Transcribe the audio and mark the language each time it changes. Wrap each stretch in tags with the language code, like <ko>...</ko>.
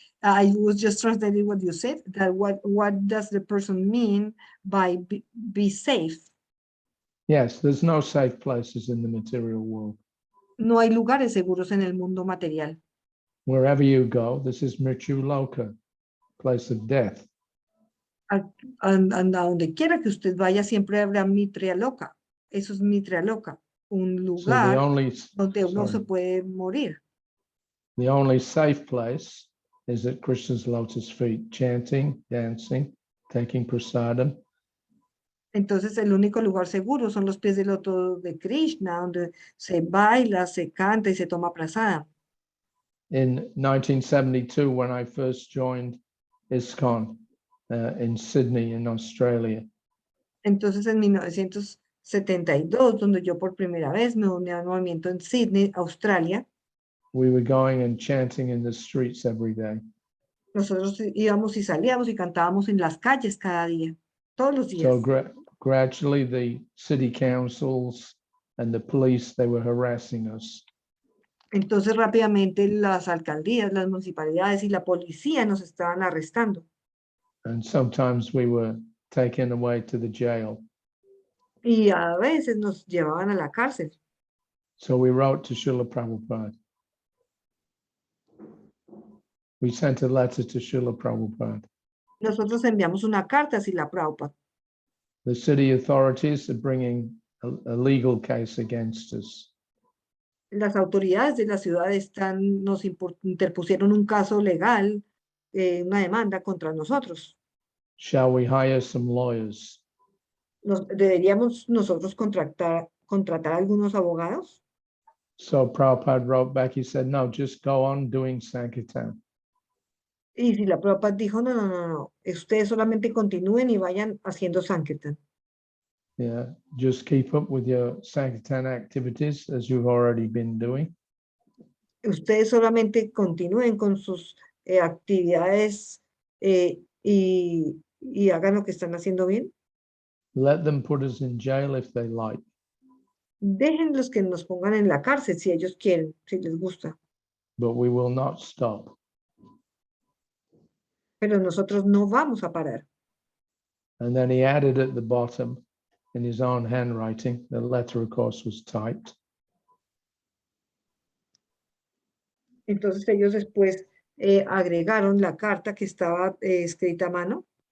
<en>I was just translating what you said, that what does the person mean by be safe? Yes, there's no safe places in the material world.</en> <es>No hay lugares seguros en el mundo material.</es> <en>Wherever you go, this is Mritu Loka, place of death.</en> <es>A donde quiera que usted vaya, siempre habrá mitria loca. Eso es mitria loca, un</es> <en>So</en> <es>lugar donde uno se</es> <en>sorry,</en> <es>puede morir.</es> <en>the only safe place is at Krishna's lotus feet, chanting, dancing, taking prasadam.</en> <es>Entonces, el único lugar seguro son los pies del loto de Krishna, donde se baila, se canta y se toma prasada.</es> <en>In 1972, when I first joined ISKCON in Sydney, in Australia,</en> <es>Entonces, en 1972, donde yo por primera vez me uní al movimiento en Sydney, Australia,</es> <en>we were going and chanting in the streets every day.</en> <es>nosotros íbamos y salíamos y cantábamos en las calles cada día, todos los días.</es> <en>So gradually, the city councils and the police, they were harassing us.</en> <es>Entonces, rápidamente las alcaldías, las municipalidades y la policía nos estaban arrestando.</es> <en>And sometimes we were taken away to the jail.</en> <es>Y a veces nos llevaban a la cárcel.</es> <en>So we wrote to Srila Prabhupada. We sent a letter to Srila Prabhupada.</en> <es>Nosotros enviamos una carta a Srila Prabhupada.</es> <en>The city authorities are bringing a legal case against us.</en> <es>Las autoridades de la ciudad nos interpusieron un caso legal, una demanda contra nosotros.</es> <en>Shall we hire some lawyers?</en> <es>¿Deberíamos nosotros contratar algunos abogados?</es> <en>So Prabhupada wrote back, he said, no, just go on doing Sankirtan.</en> <es>Y Srila Prabhupada dijo, no, ustedes solamente continúen y vayan haciendo Sankirtan.</es> <en>Yeah, just keep up with your Sankirtan activities as you've already been doing.</en> <es>Ustedes solamente continúen con sus actividades y hagan lo que están haciendo bien.</es> <en>Let them put us in jail if they like.</en> <es>Déjenlos que nos pongan en la cárcel si ellos quieren, si les gusta.</es> <en>But we will not stop.</en> <es>Pero nosotros no vamos a parar.</es> <en>And then he added at the bottom, in his own handwriting, the letter, of course, was typed.</en> <es>Entonces ellos después agregaron la carta que estaba escrita a mano.</es>